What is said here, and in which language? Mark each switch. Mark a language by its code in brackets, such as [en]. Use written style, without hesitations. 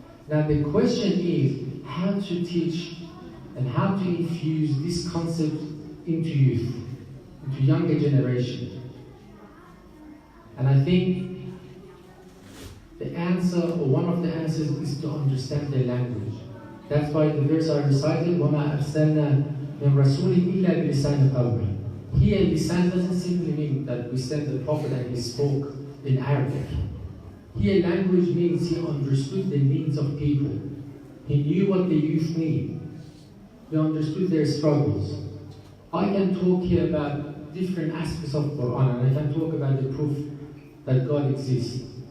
[en] Now the question is how to teach and how to infuse this concept into youth, into younger generation. And I think the answer, or one of the answers, is to understand their language. That's why the verse I recited, [ar] وَمَا أَرْسَلْنَا مِن رَسُولٍ إِلَّا بِلِسَانِ قَوْمِهِ. [en] Here, lisan doesn't simply mean that we sent the Prophet and he spoke in Arabic. Here, language means he understood the needs of people. He knew what the youth need. He understood their struggles. I can talk here about different aspects of Quran, and I can talk about the proof that God exists.